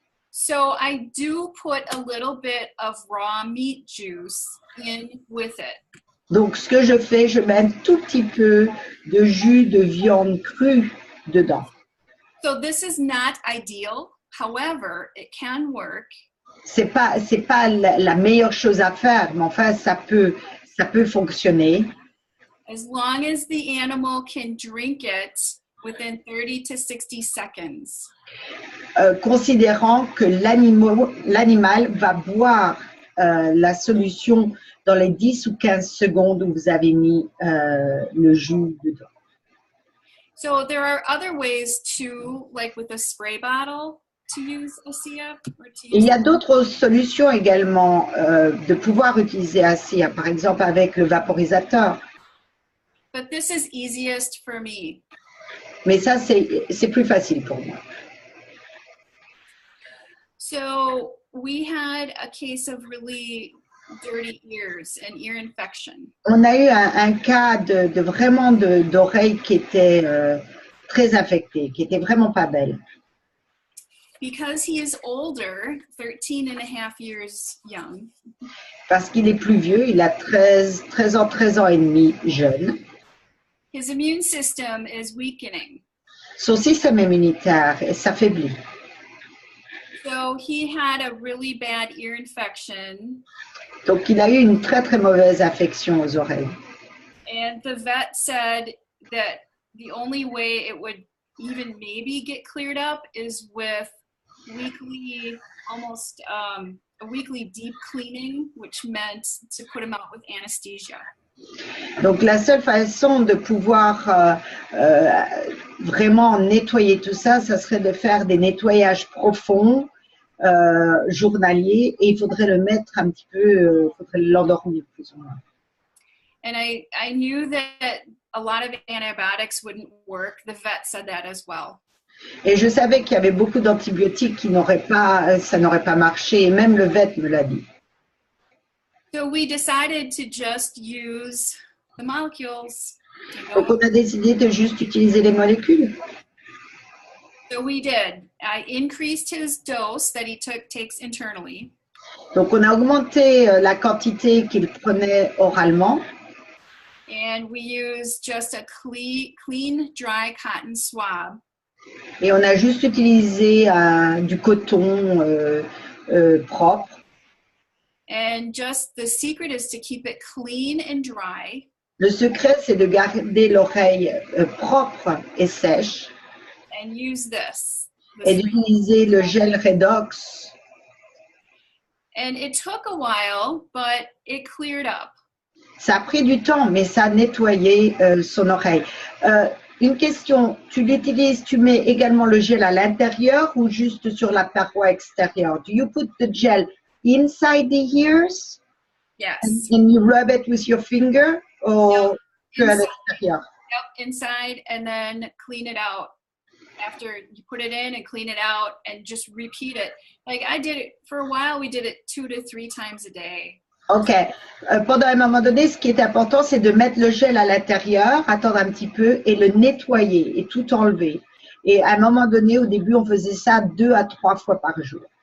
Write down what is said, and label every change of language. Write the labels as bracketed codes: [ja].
[en] So I do put a little bit of raw meat juice in with it. [fr] Donc ce que je fais, je mets un tout petit peu de jus de viande crue dedans. [en] So this is not ideal. However, it can work. [fr] C'est pas la meilleure chose à faire, mais enfin ça peut fonctionner. [en] As long as the animal can drink it within 30 to 60 seconds. [fr] Considérant que l'animal va boire la solution dans les 10 ou 15 secondes où vous avez mis le jus dedans. [en] So there are other ways too, like with a spray bottle, to use ASEA. [fr] Il y a d'autres solutions également de pouvoir utiliser ASEA, par exemple avec le vaporisateur. [en] But this is easiest for me. [fr] Mais ça, c'est plus facile pour moi. [en] So we had a case of really dirty ears and ear infection. [fr] On a eu un cas de vraiment d'oreilles qui étaient très infectées, qui étaient vraiment pas belles. [en] Because he is older, 13 and a half years young. [fr] Parce qu'il est plus vieux, il a 13 ans et demi jeune. [en] His immune system is weakening. [fr] Son système immunitaire s'affaiblit. [en] So he had a really bad ear infection. [fr] Donc, il a eu une très, très mauvaise infection aux oreilles. [en] And the vet said that the only way it would even maybe get cleared up is with weekly, almost a weekly deep cleaning, which meant to put him out with anesthesia. [fr] Donc, la seule façon de pouvoir vraiment nettoyer tout ça, ça serait de faire des nettoyages profonds, journaliers, et il faudrait le mettre un petit peu, il faudrait l'endormir plus ou moins. [en] And I knew that a lot of antibiotics wouldn't work. The vet said that as well. [fr] Et je savais qu'il y avait beaucoup d'antibiotiques ça n'aurait pas marché, et même le vet me l'a dit. [en] So we decided to just use the molecules. [fr] Donc, on a décidé de juste utiliser les molécules. [en] So we did. I increased his dose that he takes internally. [fr] Donc, on a augmenté la quantité qu'il prenait oralement. [en] And we used just a clean, dry cotton swab. [fr] Et on a juste utilisé du coton propre. [en] And just the secret is to keep it clean and dry. [fr] Le secret, c'est de garder l'oreille propre et sèche. [en] And use this. [fr] Et d'utiliser le gel Redox. [en] And it took a while, but it cleared up. [fr] Ça a pris du temps, mais ça a nettoyé son oreille. une question, tu l'utilises, tu mets également le gel à l'intérieur ou juste sur la paroi extérieure? [en] Do you put the gel inside the ears Yes. and you rub it with your finger or [fr] que à [en] Inside. [fr] l'extérieur? [en] Yep, inside, and then clean it out. After you put it in and clean it out and just repeat it. Like I did it for a while, we did it 2 to 3 times a day. Ok. [fr] Pendant un moment donné, ce qui est important, c'est de mettre le gel à l'intérieur, attendre un petit peu et le nettoyer et tout enlever. Et à un moment donné, au début, on faisait ça 2 à 3 fois par jour.